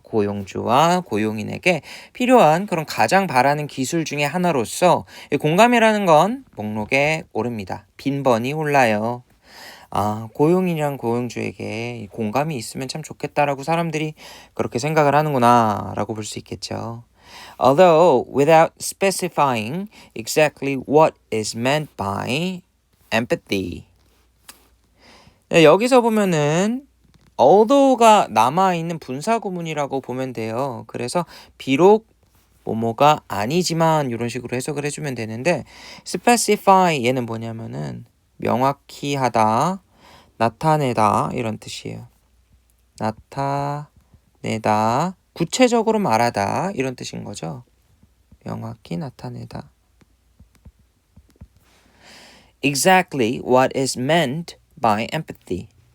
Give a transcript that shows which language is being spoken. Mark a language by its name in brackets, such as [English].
[Korean] 고용주와 고용인에게 필요한 그런 가장 바라는 기술 중에 하나로서 공감이라는 건 목록에 오릅니다. 빈번히 올라요. 고용인이랑 고용주에게 공감이 있으면 참 좋겠다라고 사람들이 그렇게 생각을 하는구나 라고 볼 수 있겠죠. [English] Although without specifying exactly what is meant by empathy. [Korean] 여기서 보면은 although가 남아있는 분사구문이라고 보면 돼요. 그래서 비록 뭐뭐가 아니지만 이런 식으로 해석을 해주면 되는데 specify 얘는 뭐냐면은 명확히 하다, 나타내다 이런 뜻이에요. 나타내다, 구체적으로 말하다 이런 뜻인 거죠. 명확히 나타내다. [English] Exactly what is meant by empathy.